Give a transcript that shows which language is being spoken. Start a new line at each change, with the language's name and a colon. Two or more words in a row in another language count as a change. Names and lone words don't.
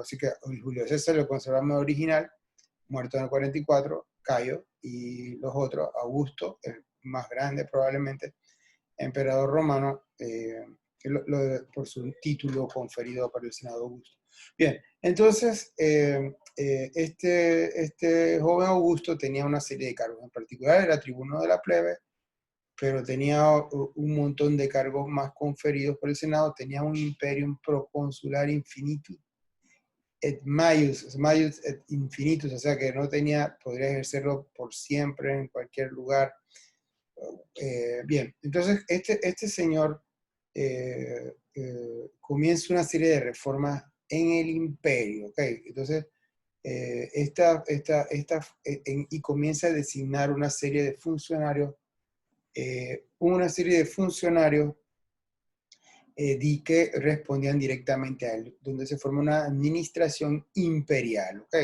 Spanish: Así que Julio César lo conservamos original, muerto en el 44, Cayo, y los otros, Augusto, el más grande probablemente, emperador romano, por su título conferido por el Senado Augusto. Bien, entonces, este joven Augusto tenía una serie de cargos, en particular era tribuno de la plebe, pero tenía un montón de cargos más conferidos por el Senado, tenía un
Latin: imperium proconsular infinitum et maius et infinitus,
Spanish: o sea que no tenía, podría ejercerlo por siempre en cualquier lugar. Bien, entonces este señor comienza una serie de reformas en el imperio, ¿ok? Entonces, y comienza a designar una serie de funcionarios que respondían directamente a él, donde se forma una administración imperial, ¿ok?